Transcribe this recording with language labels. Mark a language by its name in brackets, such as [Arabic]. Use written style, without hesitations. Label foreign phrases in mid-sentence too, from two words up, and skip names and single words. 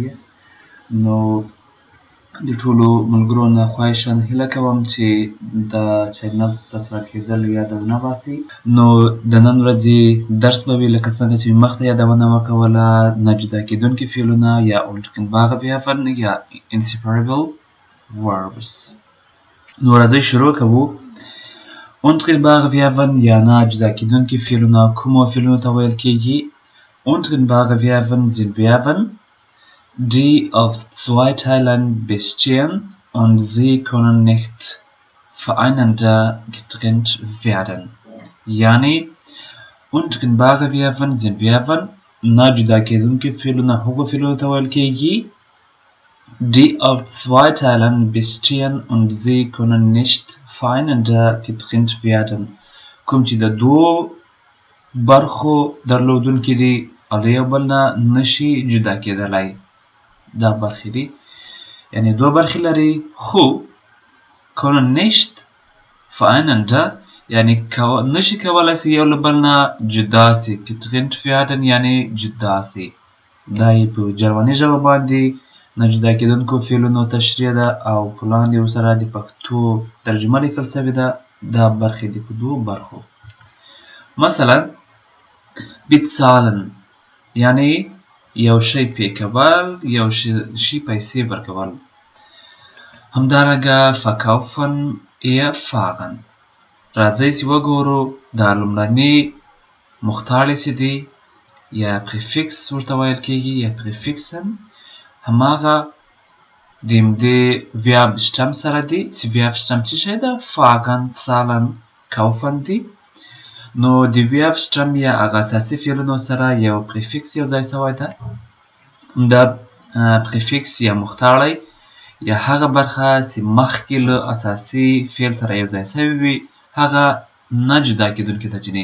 [Pashto] نو د ټولو ملګرو نه خواهشاً هیله کوم چې د چینل سبسکرایب کېدل یاد ونه باسي. نو د نن ورځې درس به وي لکه څنګه چې مخته یادونه وکوله، نه جدا کېدونکي فعلونه یا [German] untrennbare Verben [Pashto] یا [English] inseparable verbs. [Pashto] نو راځئ شروع کوو. [German] untrennbare Verben [Pashto] یا نه جدا کېدونکي فعلونه کومو فعلونو ته ویل کېږي؟ [German] untrennbare Verben sind Verben die aus zwei Teilen bestehen und sie können nicht voneinander getrennt werden. Yani untrennbare Verben sind Verben [Pashto] نه جدا کېدونکي فعلونه هغو فعلونو ته ویل کېږي [German] die aus zwei Teilen bestehen und sie können nicht voneinander getrennt werden. [Pashto] کوم چې د دوو برخو درلودونکي دي او له یو بل نه نشي جدا کېدلی. دا برخې دي یعنی دوه برخې لري خو [German] können nicht voneinander [Pashto] یعنی نشي کولی چې یو له بل نه جدا سي. [German] getrennt werden [Pashto] یعنی جدا سي. دا یې په جرمني ژبه باندې نه جدا کېدونکو فعلونو تشریح ده او په لاندې ورسره د پښتو ترجمه لیکل سوې ده. دا برخې دي په دوو برخو. مثلا bezahlen یعنی یو شی پې کول، یو شي پیسې ورکول. همدارنګه [German] verkaufen erfahren. [Pashto] راځئ چې وګورو دا لومړني مختاړې چې دي یا پریفکس ورته ویل کېږي یا پریفکسن هماغه د همدې ویرب شتم سره دي چې ویرب شتم څه شی ده؟ [German] fahren، zahlen، kaufen دي. [Pashto] نو د ویرب شتم یا هغه اساسي فعلونو سره یو پریفکس یو ځای سوی ده. دا پریفکس یا مختاړی یا هغه برخه چې مخکې له اساسي فعل سره یو ځای سوی وي هغه نه جدا کېدونکي تجنې.